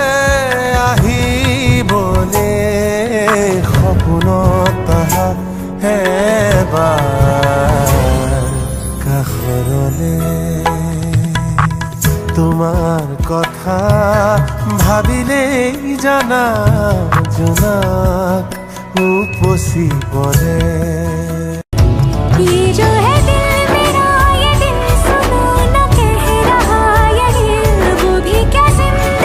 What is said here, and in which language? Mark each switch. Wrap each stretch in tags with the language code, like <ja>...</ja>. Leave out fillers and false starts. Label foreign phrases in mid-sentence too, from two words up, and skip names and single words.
<as>আহিবলে সপোনত আহা এবাৰ কাষৰলে তোমাৰ কথা ভাবিলেই জানা জোনাক উপচি পৰে</as> <hi>ये दिल सुनो न कह रहा ये दिल वो भी क्या</hi>